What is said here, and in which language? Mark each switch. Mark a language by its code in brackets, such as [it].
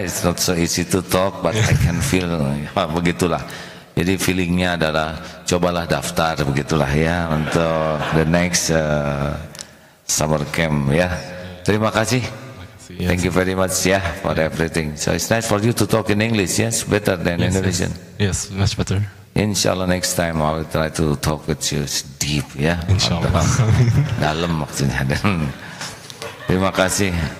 [en] It's not so easy to talk, but I can feel. [id] Begitulah. Jadi feelingnya adalah cobalah daftar, begitulah ya, untuk [en] the next summer camp [id] ya. Terima kasih. [en] Thank you very much ya for everything. So it's nice for you to talk in English, yes, better than Indonesian. Yes, much better. Inshallah next time I will try to talk with you deep ya. [ar] Inshallah. [id] Dalam maksudnya. Terima kasih.